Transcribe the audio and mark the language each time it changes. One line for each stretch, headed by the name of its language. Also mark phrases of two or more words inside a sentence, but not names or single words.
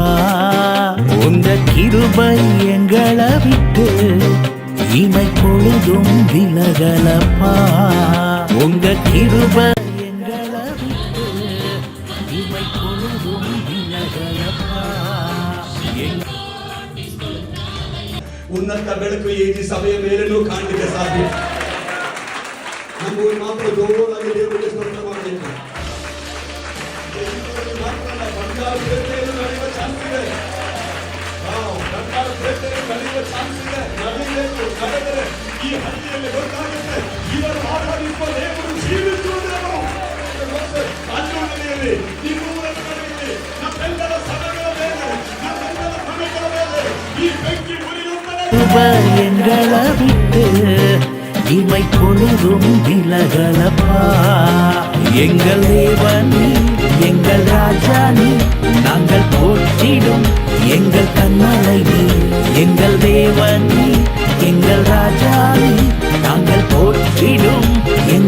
Tamil: உங்க கிருபை எங்களை விட்டு இமை பொழுதும் விலகலப்பா. உங்க கிருபை எங்களை விட்டு இமை பொழுதும் விலகலப்பா.
Kannada: ಉನ್ನತ ಬೆಳಕು ಈ ಸಭೆಯ ಮೇಲೂ ಕಾಣಲಿಕ್ಕೆ ಸಾಧ್ಯ. ನಮಗೆ ಮಾತ್ರ ಜೋರಾಗಿ ದೇವರಿಗೆ ಸ್ತೋತ್ರ ಮಾಡಬೇಕು. ಬಂಗಾರ ಬೇಟೆಯನ್ನು ನಡೆಯುವ ಚಾನ್ಸ್ ಇದೆ. ಬಂಗಾರ ಬೇಟೆಯನ್ನು ನಡೆಯುವ ಚಾನ್ಸ್ ಇದೆ. ನಡೀಬೇಕು, ನಡೆದರೆ ಈ ಹಳ್ಳಿಯಲ್ಲಿ ಗೊತ್ತಾಗುತ್ತೆ ಇವರು ಆರಾಧಿಸುವ ದೇವರು ಜೀವಿಸುವುದೇನು. ಕಾನೂನಿನಲ್ಲಿ ಈ ಮೂಲಕ ನಡೆಯಲಿ ನಮ್ಮೆಲ್ಲರ ಸಭೆಗಳ ಮೇಲೆ, ನಮ್ಮೆಲ್ಲರ ಸಭೆಗಳ ಮೇಲೆ ಈ ಬೆಂಕಿ
Tamil: எங்களை விட்டு இமை பொழுதும் விலகலப்பா. எங்கள் தேவனி, எங்கள் ராஜானி, நாங்கள் போற்றிடும் எங்கள் கண்மலை நீ. எங்கள் தேவனி, எங்கள் ராஜானி, நாங்கள் போற்றிடும்